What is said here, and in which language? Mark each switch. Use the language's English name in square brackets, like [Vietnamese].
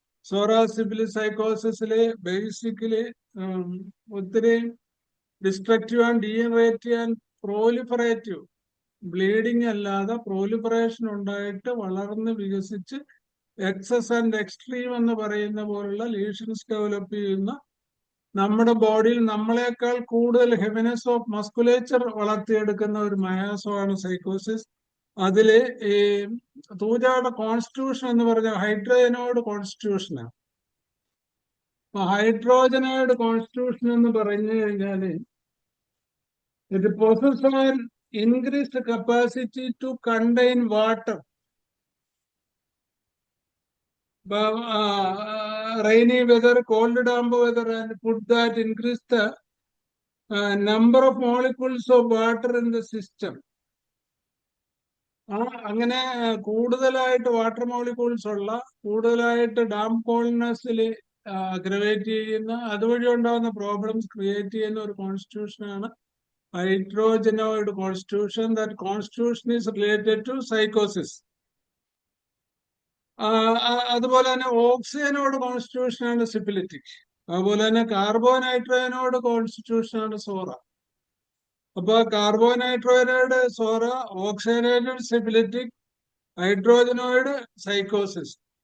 [Malayalam] സോറാസിബിലി സൈക്കോസിസില് basically ഒത്തിരി destructive and degenerative and proliferative, bleeding അല്ലാതെ proliferation ഉണ്ടായിട്ട് വളർന്ന് വികസിച്ച് എക്സസ് ആൻഡ് എക്സ്ട്രീം എന്ന് പറയുന്ന പോലുള്ള ലീഷൻസ് ഡെവലപ്പ് ചെയ്യുന്ന, നമ്മുടെ ബോഡിയിൽ നമ്മളെക്കാൾ കൂടുതൽ ഹെവിനെസ് ഓഫ് മസ്കുലേച്ചർ വളർത്തിയെടുക്കുന്ന ഒരു മയാസമാണ് സൈക്കോസിസ്. അതില് ഈ തൂജയുടെ കോൺസ്റ്റിറ്റ്യൂഷൻ എന്ന് പറഞ്ഞ ഹൈഡ്രോജനോയിഡ് കോൺസ്റ്റിറ്റ്യൂഷനാണ്. അപ്പൊ ഹൈഡ്രോജനോയിഡ് കോൺസ്റ്റിറ്റ്യൂഷൻ എന്ന് പറഞ്ഞു കഴിഞ്ഞാല് [English] it possesses an increased capacity to contain water. Rainy weather, cold damp weather, and put that increase the number of molecules of water in the system. [Malayalam] അങ്ങനെ കൂടുതലായിട്ട് വാട്ടർ മോളിക്യൂൾസ് ഉള്ള, കൂടുതലായിട്ട് ഡാം കോൾനെസ്സിൽ അഗ്രവേറ്റ് ചെയ്യുന്ന, അതുവഴി ഉണ്ടാകുന്ന പ്രോബ്ലംസ് ക്രിയേറ്റ് ചെയ്യുന്ന ഒരു കോൺസ്റ്റിറ്റ്യൂഷനാണ് hydrogenoid constitution. [English] That constitution is related to psychosis. [Malayalam] അതുപോലെ തന്നെ ഓക്സിജനോട് കോൺസ്റ്റിറ്റ്യൂഷൻ ആണ് സിഫിലിറ്റിക്. അതുപോലെ തന്നെ കാർബോനൈട്രേനോട് കോൺസ്റ്റിറ്റ്യൂഷൻ ആണ് സോറ. അപ്പൊ കാർബോനൈട്രേനോട് സോറ, ഓക്സിജനേറ്റഡ് സിഫിലിറ്റിക്, ഹൈഡ്രോജനോയിഡ് സൈക്കോസിസ്.